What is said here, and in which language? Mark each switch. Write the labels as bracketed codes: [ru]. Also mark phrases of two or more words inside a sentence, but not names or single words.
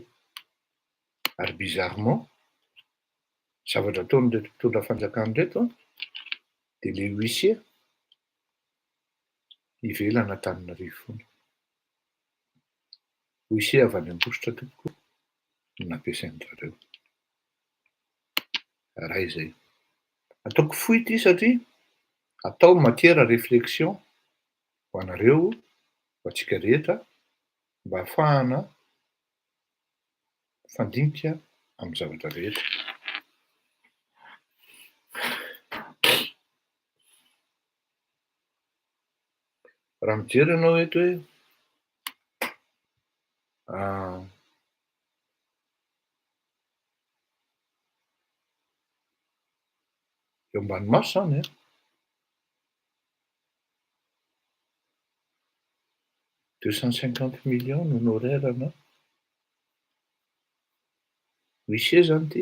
[mg] Ary bizarrement zavatra ataon'reto mpitondra fanjakana reto de le huissier ivelana Antananarivo foana. Huissier avy any Ambositra tokoa no nampiasain'zareo. Raha izay. Ataoko fohy ity satria atao [fr] matière à réflexion [mg] ho anareo, ho antsika rehetra mba ahafahana mifandinika amin'ny zavatra rehetra. Raha mijery ianao eto hoe eo ambany maso zany 250 [fr] millions d'honoraires [mg] na huissier zany ty.